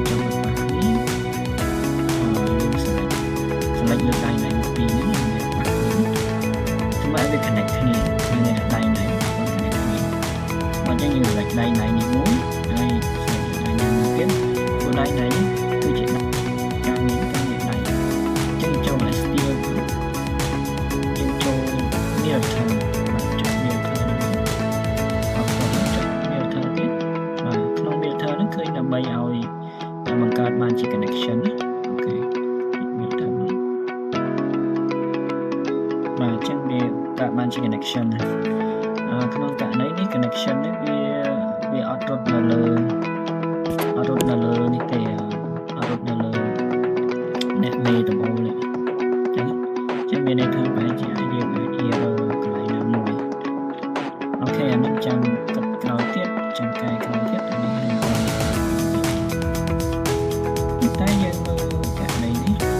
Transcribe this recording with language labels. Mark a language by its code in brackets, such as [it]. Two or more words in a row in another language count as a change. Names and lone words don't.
[km] ចង់ប៉ះនេះយើងselectលើដៃណៃពីរនេះយើងប៉ះនេះសម្រាប់វា connect គ្នានៅដៃ ណៃក៏ connect គ្នាមកចឹងយើង select ដៃណៃនេះមួយហើយ select ដៃណៃមួយទៀតព្រោះដៃណៃនេះគឺជាការមានដៃចឹងចូល steel យើងចូល [en] near term [km] ចុច [en] near term [km] អត់ចុច [en] near term [km] ទៀតបាទក្នុង [en] near term [km] ហ្នឹងឃើញដើម្បីឲ្យបង្កើតបានជា connection អូខេ [en] near term [km] បាទអញ្ចឹងវាកើតបានជា connection ក្នុងករណីនេះ connection នេះវាអត់រត់នៅលើនេះទេអត់រត់នៅលើអ្នកមេដំបូងនេះចឹងមានន័យថាបែរជាយើងអាច error កន្លែងណាមួយអូខេអានេះចាំគិតក្រោយទៀតចាំកែក្រោយទៀតអានេះតែយើងមើលករណីនេះ